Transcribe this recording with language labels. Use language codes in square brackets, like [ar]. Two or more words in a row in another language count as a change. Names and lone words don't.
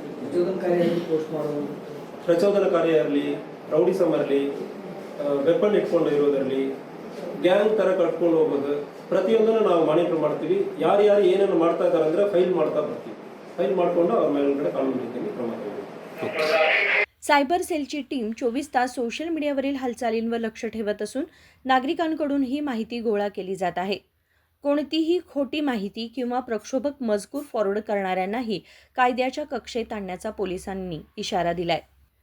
[kn] ಪ್ರಚೋದನಕಾರಿ ಇರಲಿ, ರೌಡಿಸಮ್ ಇರಲಿ, ವೆಪನ್ ಇಟ್ಕೊಂಡು ಇರೋದರಲ್ಲಿ, ಗ್ಯಾಂಗ್ ಥರ ಕಟ್ಕೊಂಡು ಹೋಗೋದು, ಪ್ರತಿಯೊಂದನ್ನು ನಾವು ಮಾನಿಟರ್ ಮಾಡ್ತೀವಿ. ಯಾರು ಏನೇನು ಮಾಡ್ತಾ ಇದ್ದಾರೆ ಅಂದರೆ ಫೈಲ್ ಮಾಡ್ತಾ ಬರ್ತೀವಿ. फाईल ಮಾಡಿಕೊಂಡು ಅವರ ಮೇಲ್ಗಡೆ ಕಾನೂನು ರೀತಿಯಲ್ಲಿ ಕ್ರಮ ತೆಗೆದುಕೊಳ್ಳುತ್ತೇವೆ. [mr] सायबर सेलची टीम 24 तास सोशल मीडियावरील हालचालींवर लक्ष ठेवत असून नागरिकांकडून ही माहिती गोळा केली जात आहे. कोणतीही खोटी माहिती किंवा प्रक्षोभक मजकूर फॉरवर्ड करणाऱ्यांनाही कायद्याच्या कक्षेत आणण्याचा पोलिसांनी इशारा दिलाय.